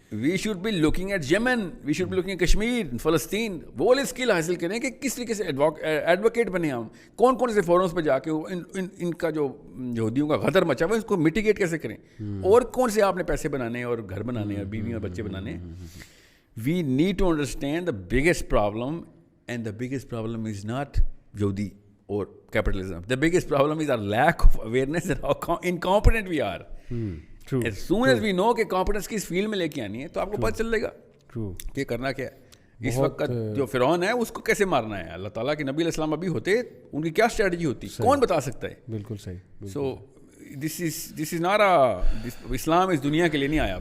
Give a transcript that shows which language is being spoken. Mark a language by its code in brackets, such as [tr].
[en] We should be looking at Yemen, we should be looking at Kashmir, فلسطین. [ur] وہ والے skill حاصل کریں کہ کس طریقے سے ایڈوکیٹ بنے ہم, کون سے فورمز پہ جا کے ان کا جو یہودیوں کا غدر مچا ہوا ہے اس کو میٹیگیٹ کیسے کریں, اور کون سے آپ نے پیسے بنانے ہیں اور گھر بنانے ہیں اور بیوی اور بچے بنانے ہیں. [en] We need to understand the biggest problem, and the biggest problem is not Yahudi or capitalism. The biggest problem is our lack of awareness and how incompetent we are. True. [ur] As soon as we know کہ competence کی اس field میں لے کے آنی ہے تو آپ کو پتہ چل جائے گا کہ کرنا کیا ہے. اس وقت جو فرعون ہے اس کو کیسے مارنا ہے. اللہ تعالیٰ کے نبی علیہ السلام ابھی ہوتے, ان کی کیا اسٹریٹجی ہوتی, کون بتا سکتا ہے. بالکل صحیح. سو دس از ناٹ اسلام اس دنیا کے لیے نہیں آیا.